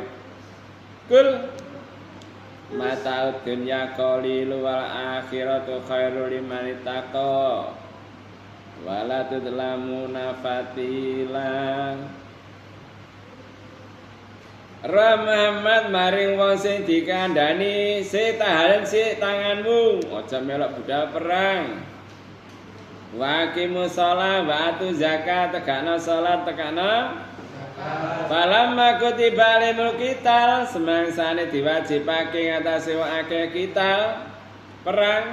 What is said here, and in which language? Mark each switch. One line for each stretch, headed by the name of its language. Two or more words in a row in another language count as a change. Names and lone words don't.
Arabic: قل متاع الدنيا قليل والآخرة خير لمن اتقى ولا تظلمون فتيلا.
Javanese: Muhammad maring wong sing dikandhani sik tahan sik tanganmu aja melok budal perang.
Arabic: وأقيموا الصلاة وآتوا الزكاة
Javanese: tegakno salat tegakno
Arabic: فلما كتب عليهم القتال
Javanese: semangsane diwajibake ngatasi wong akeh
Arabic: qital perang.